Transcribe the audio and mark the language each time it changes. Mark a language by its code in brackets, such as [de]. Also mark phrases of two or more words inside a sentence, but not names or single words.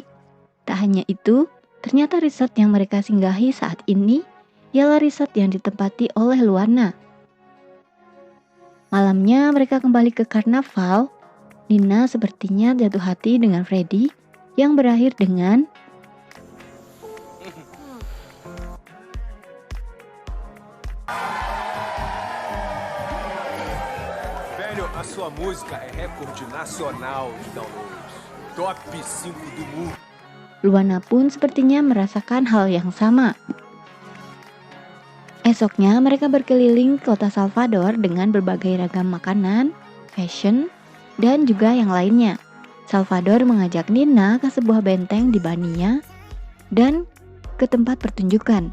[id] Tak hanya itu, ternyata resort yang mereka singgahi saat ini ialah resort yang ditempati oleh Luana. Malamnya mereka kembali ke karnaval. Nina sepertinya jatuh hati dengan Freddy yang berakhir dengan [pt] A sua música é recorde nacional de downloads. Top 5 do mundo. [id] Luana pun sepertinya merasakan hal yang sama. Esoknya mereka berkeliling kota Salvador dengan berbagai ragam makanan, fashion, dan juga yang lainnya. Salvador mengajak Nina ke sebuah benteng di Bania dan ke tempat pertunjukan.